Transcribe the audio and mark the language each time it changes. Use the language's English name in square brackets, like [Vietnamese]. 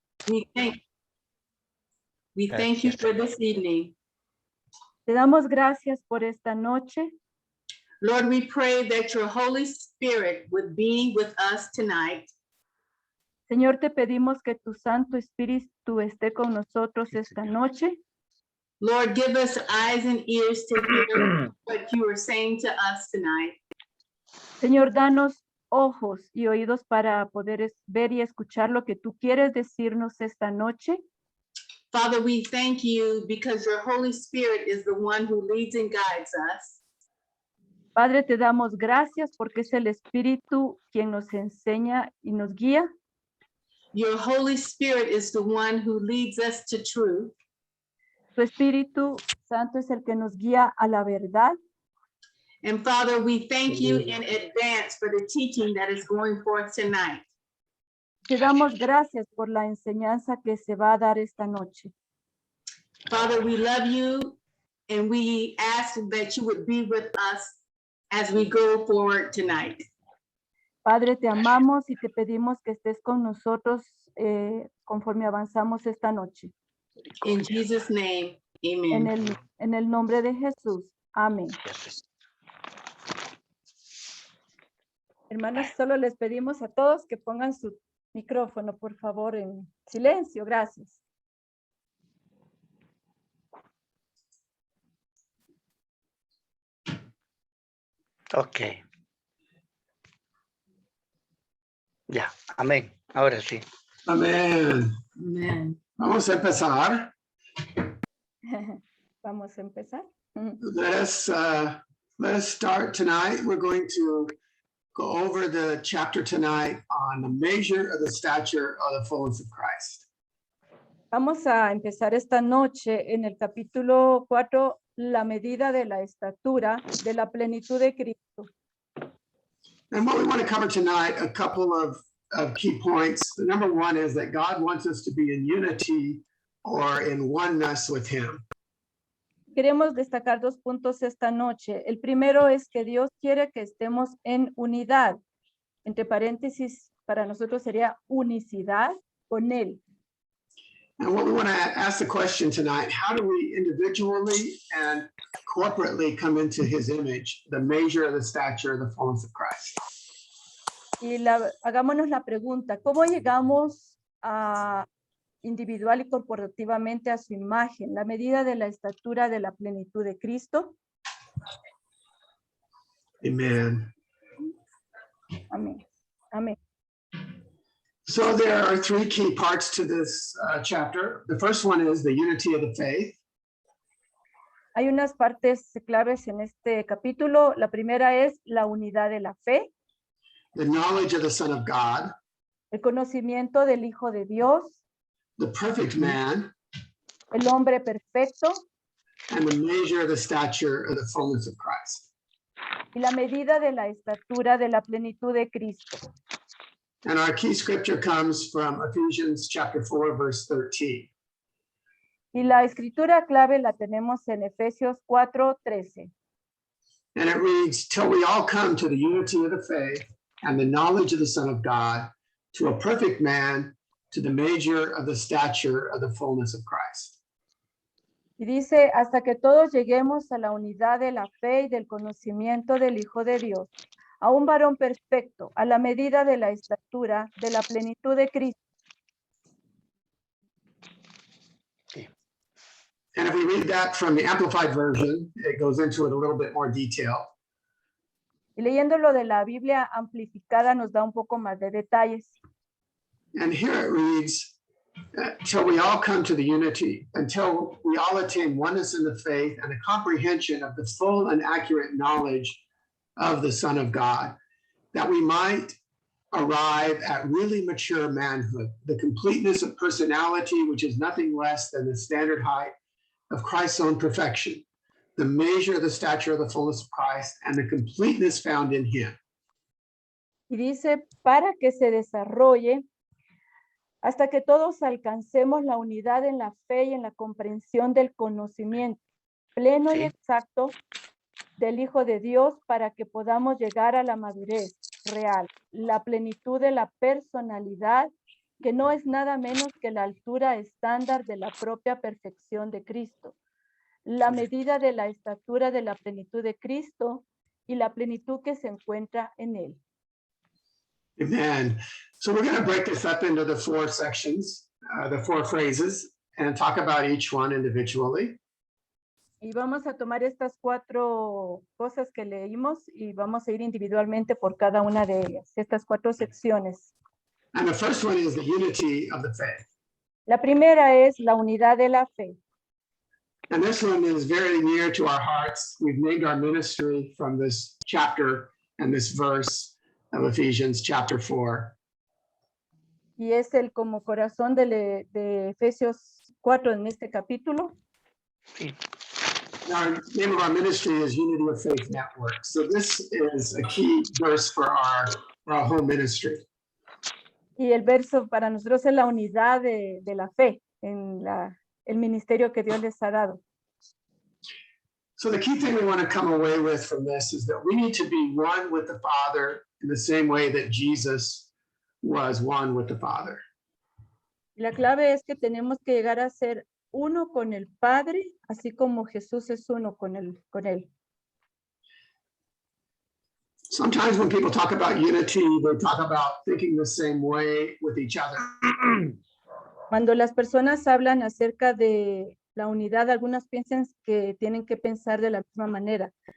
[English] We thank you for this evening. [Spanish] Te damos gracias por esta noche. [English] Lord, we pray that your Holy Spirit would be with us tonight. [Spanish] Señor, te pedimos que tu Santo Espíritu esté con nosotros esta noche. [English] Lord, give us eyes and ears to hear what you are saying to us tonight. [Spanish] Señor, danos ojos y oídos para poder ver y escuchar lo que tú quieres decirnos esta noche. [English] Father, we thank you because your Holy Spirit is the one who leads and guides us. [Spanish] Padre, te damos gracias porque es el Espíritu quien nos enseña y nos guía. [English] Your Holy Spirit is the one who leads us to truth. [Spanish] Tu Espíritu Santo es el que nos guía a la verdad. [English] And Father, we thank you in advance for the teaching that is going forth tonight. [Spanish] Te damos gracias por la enseñanza que se va a dar esta noche. [English] Father, we love you and we ask that you would be with us as we go forward tonight. [Spanish] Padre, te amamos y te pedimos que estés con nosotros conforme avanzamos esta noche. [English] In Jesus' name, amen. [Spanish] En el nombre de Jesús. Amén. Hermanos, solo les pedimos a todos que pongan su micrófono, por favor, en silencio. Gracias. Ok. Ya, amén. Ahora sí. Amén. [English] Amen. [Spanish] Vamos a empezar. Vamos a empezar. [English] Let us start tonight. We're going to go over the chapter tonight on the measure of the stature of the fullness of Christ. [Spanish] Vamos a empezar esta noche en el capítulo 4, la medida de la estatura de la plenitud de Cristo. [English] And what we want to cover tonight, a couple of key points. The number one is that God wants us to be in unity or in oneness with him. [Spanish] Queremos destacar 2 puntos esta noche. El primero es que Dios quiere que estemos en unidad. Entre paréntesis, para nosotros sería unicidad con Él. [English] And what we want to ask the question tonight, how do we individually and corporately come into his image, the measure of the stature of the fullness of Christ? [Spanish] Y hagámonos la pregunta, ¿cómo llegamos a individual y corporativamente a su imagen, la medida de la estatura de la plenitud de Cristo? [English] Amen. [Spanish] Amén. Amén. [English] So there are 3 key parts to this chapter. The first one is the unity of the faith. [Spanish] Hay unas partes claves en este capítulo. La primera es la unidad de la fe, [English] The knowledge of the Son of God, [Spanish] el conocimiento del Hijo de Dios, [English] the perfect man, [Spanish] el hombre perfecto [English] and the measure of the stature of the fullness of Christ. [Spanish] y la medida de la estatura de la plenitud de Cristo. [English] And our key scripture comes from Ephesians chapter 4, verse 13. [Spanish] Y la escritura clave la tenemos en Efesios 4:13. [English] And it reads, till we all come to the unity of the faith and the knowledge of the Son of God, to a perfect man, to the measure of the stature of the fullness of Christ. [Spanish] Y dice, hasta que todos lleguemos a la unidad de la fe y del conocimiento del Hijo de Dios, a un varón perfecto, a la medida de la estatura de la plenitud de Cristo. [English] And if we read that from the Amplified Version, it goes into it a little bit more detail. [Spanish] Y leyéndolo de la Biblia amplificada nos da un poco más de detalles. [English] And here it reads, till we all come to the unity, until we all attain oneness in the faith and a comprehension of the full and accurate knowledge of the Son of God, that we might arrive at really mature manhood, the completeness of personality, which is nothing less than the standard height of Christ's own perfection, the measure of the stature of the fullness of Christ, and the completeness found in him. [Spanish] Y dice, para que se desarrolle hasta que todos alcancemos la unidad en la fe y en la comprensión del conocimiento pleno y exacto del Hijo de Dios, para que podamos llegar a la madurez real, la plenitud de la personalidad que no es nada menos que la altura estándar de la propia perfección de Cristo, la medida de la estatura de la plenitud de Cristo y la plenitud que se encuentra en él. [English] Amen. So we're going to break this up into the four sections, the four phrases, and talk about each one individually. [Spanish] Y vamos a tomar estas 4 cosas que leímos y vamos a ir individualmente por cada una de ellas, estas 4 secciones. [English] And the first one is the unity of the faith. [Spanish] La primera es la unidad de la fe. [English] And this one is very near to our hearts. We've named our ministry from this chapter and this verse of Ephesians chapter 4. [Spanish] Y es el como corazón de Efesios 4 en este capítulo. Sí. [English] Our name of our ministry is Unity of Faith Network. So this is a key verse for our whole ministry. [Spanish] Y el verso para nosotros es la unidad de la fe en el ministerio que Dios les ha dado. [English] So the key thing we want to come away with from this is that we need to be one with the Father in the same way that Jesus was one with the Father. [Spanish] Y la clave es que tenemos que llegar a ser uno con el Padre, así como Jesús es uno con él. [English] Sometimes when people talk about unity, they talk about thinking the same way with each other. [Spanish] Cuando las personas hablan acerca de la unidad, algunas piensan que tienen que pensar de la misma manera.